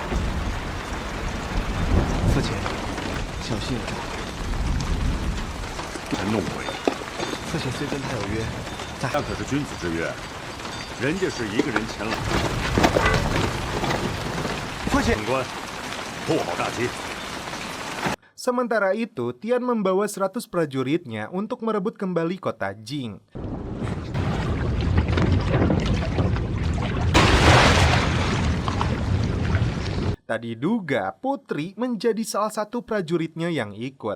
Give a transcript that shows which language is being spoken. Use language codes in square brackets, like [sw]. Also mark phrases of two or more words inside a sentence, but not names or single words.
[zh] 父亲，小心有诈。还弄鬼！父亲虽跟他有约，那可是君子之约，人家是一个人前来。父亲，警官，护好大旗。 [id] Sementara itu, Tian membawa 100 prajuritnya untuk merebut kembali kota Jing. Tadi diduga Putri menjadi salah satu prajuritnya yang ikut.